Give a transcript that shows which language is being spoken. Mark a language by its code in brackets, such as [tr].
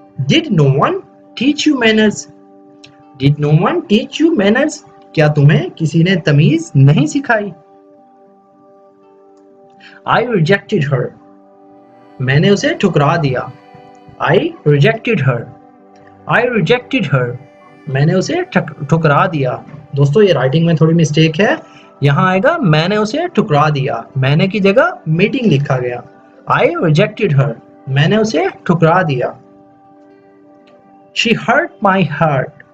[en] Did no one teach you manners? Did no one teach you manners? [hi] क्या तुम्हें किसी ने तमीज नहीं सिखाई? [en] I rejected her. [hi] मैंने उसे ठुकरा दिया. [en] I rejected her. I rejected her. [hi] मैंने उसे ठुकरा दिया। दोस्तों ये राइटिंग में थोड़ी मिस्टेक है, यहाँ आएगा मैंने उसे ठुकरा दिया, मैंने की जगह मीटिंग लिखा गया। [en] I rejected her. [hi] मैंने उसे ठुकरा दिया। [en] She hurt my heart.